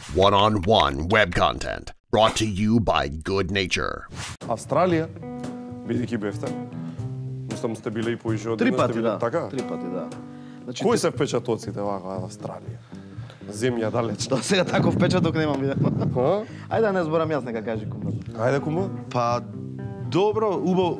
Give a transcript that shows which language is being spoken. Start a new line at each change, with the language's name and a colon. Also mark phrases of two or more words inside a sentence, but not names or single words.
English: One-on-one web content brought to you by Good Nature.
Macedonian: Австралија, бидејќи бевте, мислам сте биле и поише од Три една, сте пати, биле да. така? Три пати, да. Значи, Кои се впечатоците вака од Австралија? Земја далечна. До сега таков впечаток немам видено. Ха? Ајде да не зборам јас, нека кажи кума. Ајде кума. Па, добро, убаво.